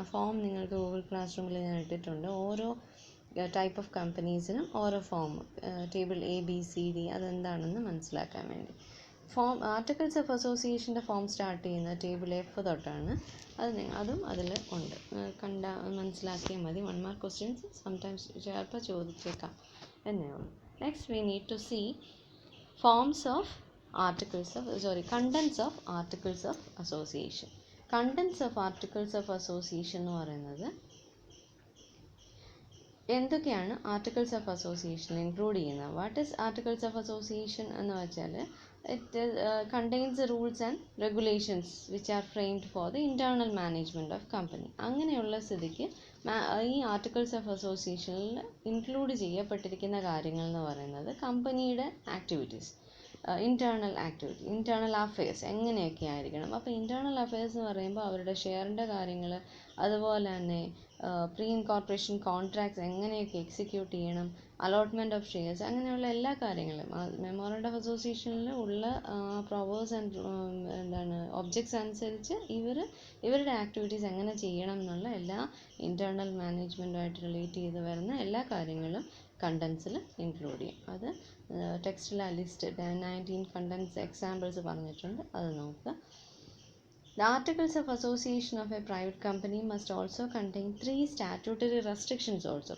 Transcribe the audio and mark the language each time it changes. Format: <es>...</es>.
<ml>ആ ഫോം നിങ്ങൾക്ക് Google class റൂമിൽ ഞാൻ ഇട്ടിട്ടുണ്ട്. ഓരോ ടൈപ്പ് ഓഫ് കമ്പനീസിനും ഓരോ ഫോം, ടേബിൾ ABCD അതെന്താണെന്ന് മനസ്സിലാക്കാൻ വേണ്ടി. ആർട്ടിക്കിൾസ് ഓഫ് അസോസിയേഷൻ്റെ ഫോം സ്റ്റാർട്ട് ചെയ്യുന്നത് ടേബിൾ F തൊട്ടാണ്. അതും അതിൽ ഉണ്ട്, മനസ്സിലാക്കിയാൽ മതി. 1 മാർക്ക് ക്വസ്റ്റ്യൻസ് സംടൈംസ് ചിലപ്പോൾ ചോദിച്ചേക്കാം എന്നേ ഉള്ളൂ.</ml> <en>Next we need to see contents of articles of articles of association.</en> <ml>Contents of articles of association എന്ന് പറയുന്നത് എന്തൊക്കെയാണ് ആർട്ടിക്കിൾസ് ഓഫ് അസോസിയേഷൻ ഇൻക്ലൂഡ് ചെയ്യുന്നത്?</ml> <en>what is articles of association</en> <ml>എന്ന് വെച്ചാൽ</ml> <en>It contains rules and regulations which are framed for the internal management of company.</en> <ml>അങ്ങനെയുള്ള സ്ഥിതിക്ക് ഈ articles of അസോസിയേഷനിൽ include ചെയ്യപ്പെട്ടിരിക്കുന്ന കാര്യങ്ങൾ എന്ന് പറയുന്നത് കമ്പനിയുടെ ആക്ടിവിറ്റീസ്, ഇൻറ്റേർണൽ അഫയേഴ്സ് എങ്ങനെയൊക്കെ ആയിരിക്കണം. അപ്പോൾ ഇൻറ്റേർണൽ അഫയേഴ്സ് എന്ന് പറയുമ്പോൾ അവരുടെ ഷെയറിൻ്റെ കാര്യങ്ങൾ, അതുപോലെ തന്നെ പ്രീ ഇൻകോർപ്പറേഷൻ കോൺട്രാക്ട്സ് എങ്ങനെയൊക്കെ എക്സിക്യൂട്ട് ചെയ്യണം, അലോട്ട്മെൻറ്റ് ഓഫ് ഷെയർസ്, അങ്ങനെയുള്ള എല്ലാ കാര്യങ്ങളും മെമ്മോറണ്ടം ഓഫ് അസോസിയേഷനിൽ ഉള്ള പ്രൊവേഴ്സ് ആൻഡ് ഒബ്ജക്ട്സ് അനുസരിച്ച് ഇവരുടെ ആക്ടിവിറ്റീസ് എങ്ങനെ ചെയ്യണം എന്നുള്ള എല്ലാ ഇൻറ്റേർണൽ മാനേജ്മെൻറ്റുമായിട്ട് റിലേറ്റ് ചെയ്ത് വരുന്ന എല്ലാ കാര്യങ്ങളും കണ്ടൻസിൽ ഇൻക്ലൂഡ് ചെയ്യും. അത് ടെക്സ്റ്റിൽ ആ ലിസ്റ്റ് 19 കണ്ടൻസ് എക്സാമ്പിൾസ് പറഞ്ഞിട്ടുണ്ട്, അത് നോക്കുക.</ml> <en>The articles of association of a private company must also contain 3 statutory restrictions also.</en>